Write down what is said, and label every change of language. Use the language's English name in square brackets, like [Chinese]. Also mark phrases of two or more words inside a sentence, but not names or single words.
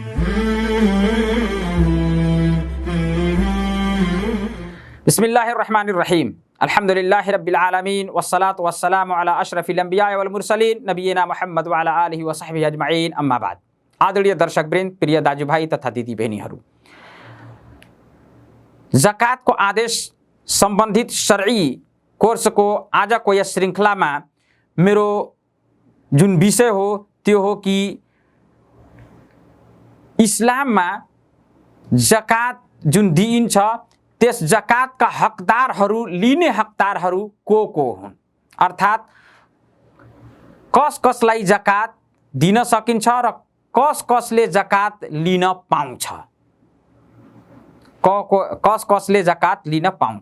[Arabic] بسم الله الرحمن الرحيم الحمد لله رب العالمين والصلاة والسلام على أشرف الأنبياء والمرسلين نبينا محمد وعلى آله وصحبه أجمعين أما بعد. [Nepali] आदरणीय दर्शकवृन्द, प्रिय दाजुभाइ तथा दिदीबहिनीहरू, जकातको आदेश सम्बन्धित शरई कोर्सको आजको यस श्रृङ्खलामा मेरो जुन विषय हो त्यो हो कि इस्लाममा जकात जुन दिइन्छ त्यस जकातका हकदारहरू, लिने हकदारहरू को हुन्, अर्थात् कस कसलाई जकात दिन सकिन्छ र कस कसले जकात लिन पाउँछ, कस कसले जकात लिन पाउँछ।